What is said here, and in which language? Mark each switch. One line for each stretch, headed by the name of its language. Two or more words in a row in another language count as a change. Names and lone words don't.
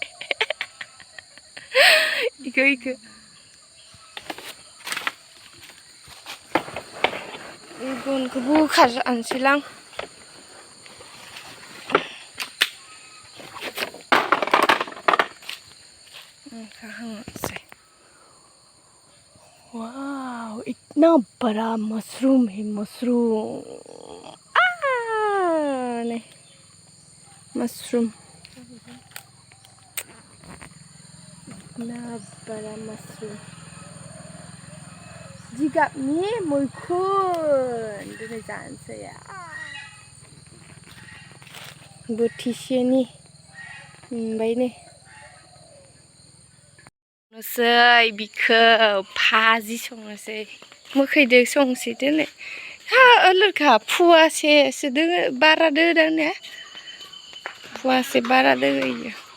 Bodo: इखौ गनखौ बोखारनोसैलां वाव
Hindi: इतना बड़ा मशरूम है मशरूम इतना बड़ा मशरूम
Bodo: जिगाबनि मैखुन दिनै जानोसै बोथिसेनि मोनबाय नै संनोसै बिखौ भाजि संनोसै मोखैदो संसै दिनै लोरखा फुवासेसो दोङो बारा दोदां ने फुवासे बारा दोङो इयो